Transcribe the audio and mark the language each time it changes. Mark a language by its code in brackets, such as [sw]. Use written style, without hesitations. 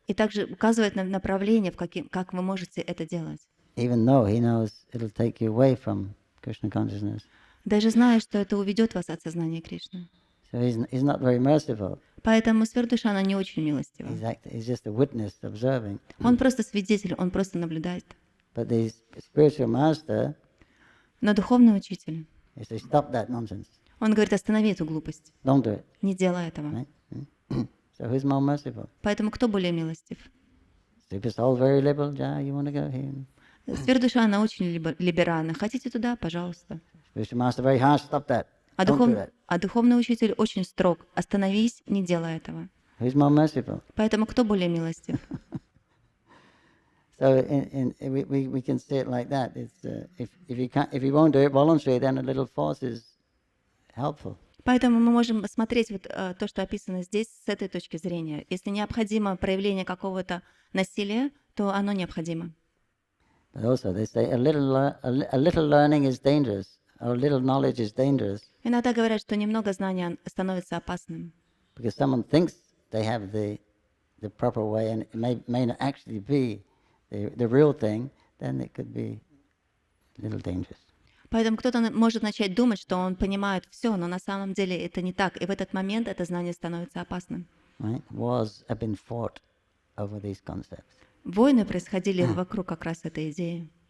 [ru] И также указывает на направление, как вы можете это делать. [en] Even though he knows it'll take you away from Krishna consciousness. [ru] Даже зная, что это уведет вас от сознания Кришны. [en] So he's not very merciful. [ru] Поэтому сверхдуша, она не очень милостива. [en] He's just a witness observing. [ru] Он просто свидетель, он просто наблюдает. [en] But the spiritual master, [ru] но духовный учитель, [en] he says, stop that nonsense. [ru] Он говорит, останови эту глупость. [en] Don't do it. [ru] Не делай этого. [en] Right? So who's more merciful? [ru] Поэтому кто более милостив? [en] Super soul, very liberal. Yeah, you want to go here? [ru] Сверхдуша, она очень либеральна. Хотите туда? Пожалуйста. [en] Spiritual master, very harsh. Stop that. [ru] А духовный учитель очень строг. Остановись, не делай этого. [en] Who's more merciful? [ru] Поэтому кто более милостив? [en] So we can say it like that. It's if you won't do it voluntarily, then a little force is helpful. [ru] Поэтому мы можем посмотреть вот то, что описано здесь, с этой точки зрения. Если необходимо проявление какого-то насилия, то оно необходимо. [en] But also they say a little learning is dangerous, or a little knowledge is dangerous. [ru] Иногда говорят, что немного знания становится опасным. [en] Because someone thinks they have the proper way, and it may not actually be the real thing, then it could be a little dangerous. [ru] Поэтому кто-то может начать думать, что он понимает все, но на самом деле это не так, и в этот момент это знание становится опасным. [en] Right? Wars have been fought over these concepts. [ru] Войны происходили вокруг как раз этой идеи.